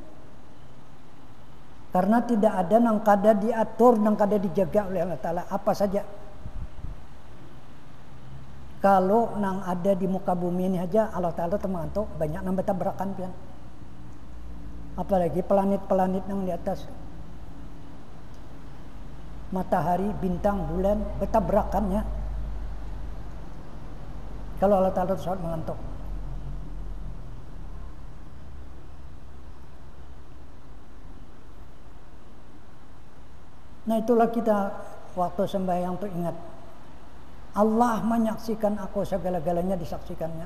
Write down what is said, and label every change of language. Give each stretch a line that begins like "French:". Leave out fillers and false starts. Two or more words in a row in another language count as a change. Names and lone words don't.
Indonesian: Karena tidak ada yang kada diatur, yang kada dijaga oleh Allah Ta'ala, apa saja.
Banjar: Kalau nang ada di muka bumi ini aja Allah Ta'ala temantuk, banyak nang betabrakan pian.
Indonesian: Apalagi planet-planet yang di atas. Matahari, bintang, bulan, betabrakannya. Kalau Allah Ta'ala sangat mengantuk. Nah itulah kita waktu sembahyang tuh ingat, Allah menyaksikan aku, segala-galanya disaksikannya.